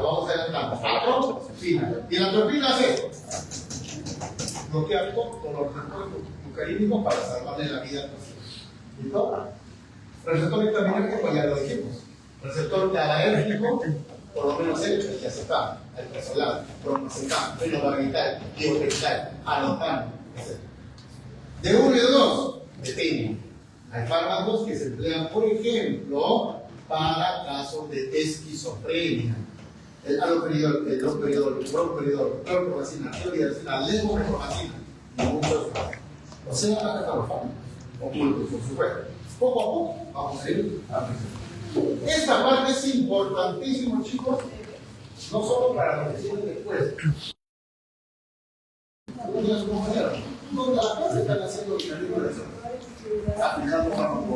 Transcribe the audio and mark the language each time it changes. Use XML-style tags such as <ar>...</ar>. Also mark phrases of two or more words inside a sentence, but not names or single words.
<es>lo vamos adelantando. Atropina. Y la atropina hace esto. Bloquea todos los receptores mucarínicos para salvarle la vida. ¿Listo? Receptor histaminérgico, ya lo dijimos. Receptor GABAérgico, por lo menos el diazepam, el presolán, bromoazepam, fenobarbital, dioxetal, alopam, etc. De 1 y de 2, depende. Hay fármacos que se emplean, por ejemplo, para casos de esquizofrenia. El aloperidol, el loperidol, el bromperidol, clorpromacina, clorhidrazina, levomepromacina y muchos más. O sea, hasta los fármacos ocultos, por supuesto. Poco a poco vamos a ir aprendiendo. Esta parte es importantísima, chicos, no solo para lo que siguen después. Algunos de sus compañeros, donde la clase están haciendo el camino de eso, aplicando fármacos.</es>